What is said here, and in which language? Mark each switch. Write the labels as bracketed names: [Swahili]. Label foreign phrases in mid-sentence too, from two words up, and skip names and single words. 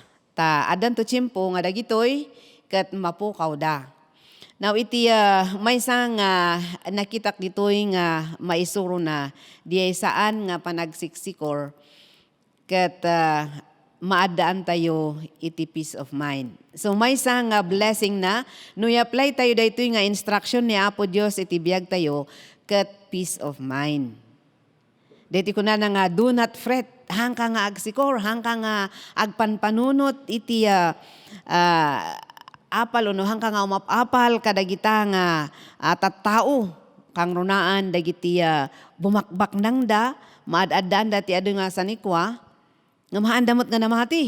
[Iloko] Ta adan to tiyempo nga dagitoy ket mapukaw da. Now iti maysa nga nakitak ditoy nga maisuro na diay saan nga panagsiksikor ket maadaan tayo iti [English] peace of mind. [Iloko] So maysa nga blessing na no i-apply tayo daytoy nga instruction ni Apo Dios iti biag tayo ket [English] peace of mind. [Iloko] Diti ko na nga [English] do not fret [Iloko] hangka nga agsikor hangka nga agpanpanunot iti apal no hangka nga umapapal kadagita nga tattao kang runaan dagiti bumakbak nang da maad-addaan dati adu nga sanikwa nga maandamot nga namati.